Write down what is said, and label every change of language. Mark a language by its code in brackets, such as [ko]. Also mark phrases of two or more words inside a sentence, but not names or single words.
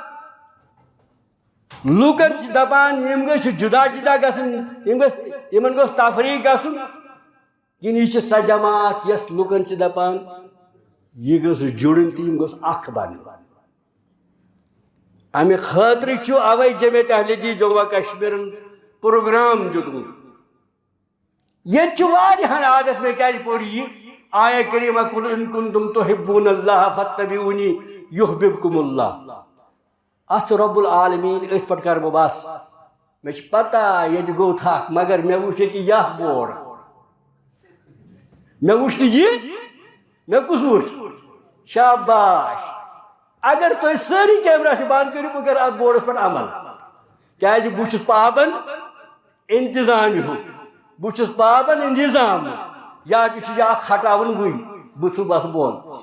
[ks] لوٗکن چھِ دپان یِم گٔژھۍ جُدا جُدا گژھٕنۍ یِمن گوٚژھ تفریٖق گژھُن کِنہٕ یہِ چھِ سۄ جماعت یس لوٗکن چھِ دپان یہِ گٔژھ جُڑٕنۍ تہٕ یِم گوٚژھ اکھ بنٕنۍ امہِ خٲطرٕ چھُ اوے جمعیت اہل حدیث جموں و کشمیرن پروگرام دیُتمُت ییٚتہِ چھُ واریاہن عادت مےٚ کیازِ پوٚر یہِ آیہ کریٖمہ [ar] قُل اِن کُنتُم تُحِبوٗنَ اللّٰہ فاتَّبِعُونِی یُحبِبکُم اللّٰہ [ks] اتھ چھُ [ar] رب العالمیٖن [ks] أتھۍ پٮ۪ٹھ کرٕ بہٕ بس مےٚ چھِ پتہ ییٚتہِ گوٚو تھکھ مگر مےٚ وٕچھ ییٚتہِ یہِ بورڈ مےٚ وٕچھ نہٕ یہِ مےٚ کُس وٕچھ شاباش اگر تُہۍ سٲری کیمرا تہِ بنٛد کٔرِو بہٕ کرٕ اتھ بورڈس پٮ۪ٹھ عمل کیازِ بہٕ چھُس پابند انتظام بہٕ چھُس پابند انتظام یا تہِ چھُ یہِ اکھ ہٹاوُن وٕنۍ بہٕ چھُس بس بۄن